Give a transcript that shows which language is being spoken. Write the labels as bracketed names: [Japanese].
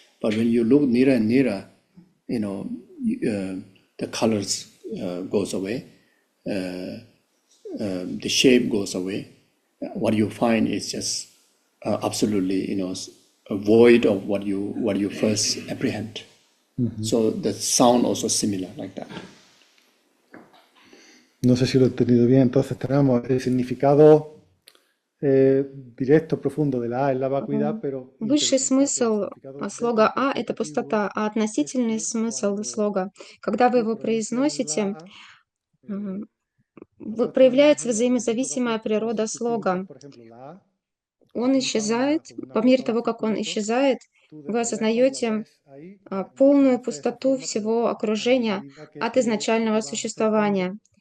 [English] But when you look nearer and nearer, the colors goes away, the shape goes away. What you find is just absolutely, a void of what you first apprehend. So the sound also similar like that. [Spanish] No sé si lo he entendido bien. Entonces tenemos el significado directo, profundo de la A es la vacuidad, pero [Russian] Высший смысл слога «а» — это пустота, а относительный смысл слога, когда вы его произносите, проявляется взаимозависимая природа слога. Он исчезает, по мере того, как он исчезает, вы осознаете полную пустоту всего окружения от изначального существования.